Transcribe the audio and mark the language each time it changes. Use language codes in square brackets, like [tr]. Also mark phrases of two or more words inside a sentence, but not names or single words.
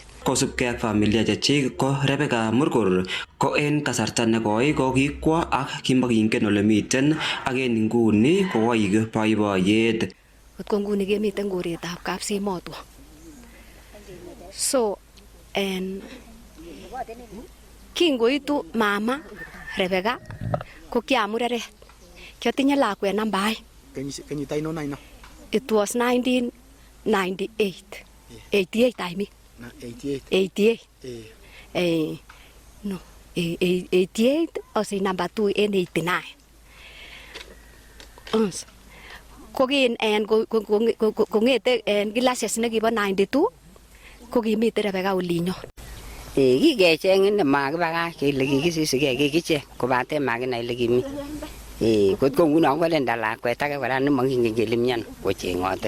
[kln] Kosubkei ak familia chechik ko Rebecca Murgor ko en kasarta nekoi ko kikwo ak kimakingen ole miten ak en inguni ko koik boiboiyet. Ko nguni kemiten koretab Kapsimotwo. So kingoitu mama Rebecca ko kiamureret. Kiotinye lakwet namba 2. Kenyit ainon aino? [en] It was 1998. 88 I mean. 88. No. 88 also number 2 in 89. [kln] Kongete en classes nekibo 92 ko kimite Rebecca olinyo. Kikecheng ine makibakach kele kikisisigei kikicheng kobate makinai ile kimi. Kot ko nguno kolenda lakwet age kora nemokingen kele miano kocheng'ote.